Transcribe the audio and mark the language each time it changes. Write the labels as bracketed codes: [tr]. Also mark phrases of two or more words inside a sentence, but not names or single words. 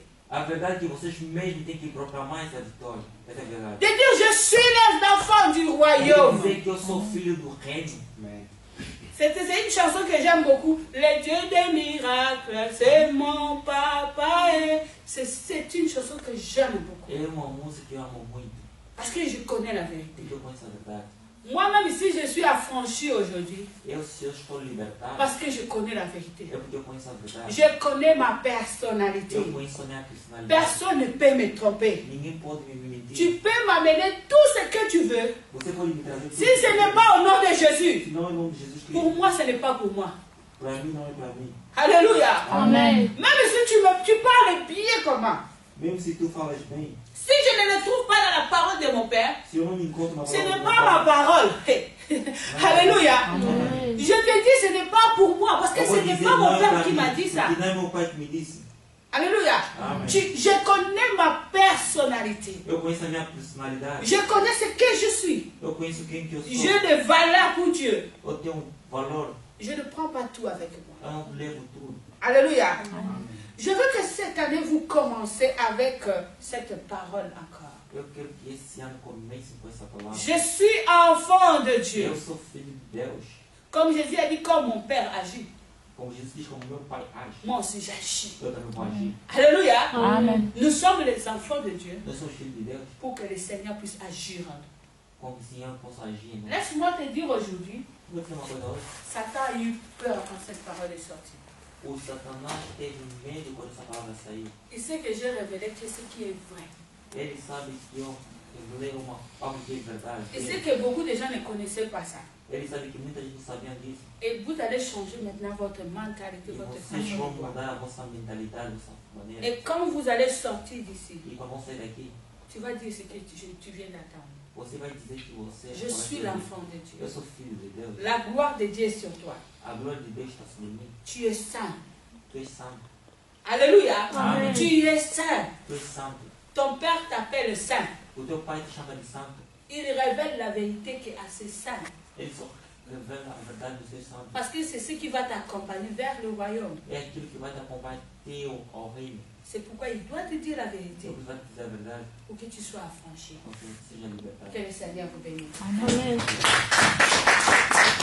[pt] A verdade é que vocês mesmos têm que proclamar essa vitória. Essa é a verdade. [fr] De dire, je suis l'enfant du [pt] Eu [fr] royaume. [pt] dizer que eu sou filho do reino. [fr] C'est une chanson que j'aime beaucoup. Le Dieu des miracles, c'est mon papa. C'est une chanson que j'aime beaucoup. [pt] É uma música que eu amo muito. [fr] Parce que je connais la vérité. [pt] Porque eu conheço a verdade. [fr] Moi-même, ici, je suis affranchie aujourd'hui. [pt] Se eu estou libertado, [fr] Parce que je connais la vérité. [pt] é porque eu conheço a verdade. [fr] Je connais ma personnalité. [pt] Eu conheço a minha personalidade. [fr] Personne ne peut me tromper. [pt] Ninguém pode me mentir. [fr] Tu peux m'amener tout ce que tu veux. [pt] Você pode me trazer [fr] Si ce n'est pas au nom de Jésus, [pt] Se não é o nome de Jesus [fr] pour [pt] Cristo, [fr] moi, ce n'est pas pour moi. [pt] para mim não é para mim. [fr] Alléluia. [pt] Amen. [fr] Même si tu parles bien comment. [pt] Mesmo se tu falas bem, [fr] Si je ne le trouve pas dans la parole de mon Père, [pt] se eu não me encontro na [fr] ce [pt] palavra [fr] n'est [pt] do [fr] pas [pt] meu [fr] ma [pt] Pai, [fr] parole. Alléluia. [pt] Amen. [fr] Je te dis, ce n'est pas pour moi. Parce que [pt] eu [fr] ce [pt] vou [fr] n'est [pt] dizer [fr] pas mon [pt] não é [fr] Père [pt] para [fr] qui [pt] mim, [fr] m'a dit ça. [pt] porque não é meu Pai que me disse. [fr] Alléluia. [pt] Amen. [fr] Je connais ma personnalité. [pt] Eu conheço a minha personalidade. [fr] Je connais ce que je suis. [pt] Eu conheço quem que eu sou. [fr] J'ai de valeur pour Dieu. [pt] Eu tenho valor. [fr] Je ne prends pas tout avec moi. [pt] Eu não levo tudo. [fr] Alléluia. Je veux que cette année, vous commencez avec cette parole encore. [pt] Eu quero que esse ano comece com essa palavra. [fr] Je suis enfant de Dieu. [pt] Eu sou filho de Deus. [fr] Comme Jésus a dit, comme mon Père agit, [pt] Como Jesus diz, como meu Pai age, [fr] moi aussi j'agis. [pt] eu também vou agir. [fr] Alléluia. [pt] Amen. [fr] Nous sommes les enfants de Dieu [pt] Eu sou filho de Deus, [fr] pour que le Seigneur puisse agir en nous. [pt] como o Senhor possa agir. Né? [fr] Laisse-moi te dire aujourd'hui, [pt] Vou dizer uma coisa hoje. [fr] Satan a eu peur quand cette parole est sortie. [pt] O Satanás teve medo quando essa palavra saiu. [fr] Il sait que j'ai révélé que ce qui est vrai. [pt] Ele sabe que eu revelei algo que é verdade. [fr] Il sait que beaucoup de gens ne connaissaient pas ça. [pt] Ele sabe que muita gente não sabia disso. [fr] Et vous allez changer maintenant votre mentalité, [pt] E [fr] votre [pt] vocês [fr] façon [pt] vão [fr] de voir. [pt] mudar a vossa mentalidade, a vossa maneira. [fr] Et quand vous allez sortir d'ici, [pt] E quando vão sair daqui, [fr] tu vas dire ce que tu viens d'attendre. [pt] você vai dizer que você [fr] Je suis l'enfant de Dieu. [pt] Eu sou filho de Deus. [fr] La gloire de Dieu est sur toi. [pt] A glória de Deus está sobre mim. [fr] Tu es saint. [pt] Tu es santo. [fr] Alléluia. [pt] Amen. [fr] Tu es saint. [pt] Tu es santo. [fr] Ton Père t'appelle saint. [pt] O teu pai te chama de santo. [fr] Il révèle la vérité qui est assez saint. [pt] Ele só revela a verdade do ser santo. [fr] Parce que c'est ce qui va t'accompagner vers le royaume. [pt] É aquilo que vai te acompanhar ao reino. [fr] C'est pourquoi il doit te dire la vérité [pt] Deus vai te dizer a verdade. [fr] pour que tu sois affranchi. [pt] Para que você seja libertado. [fr] Que le Seigneur vous bénisse. [pt] Amen.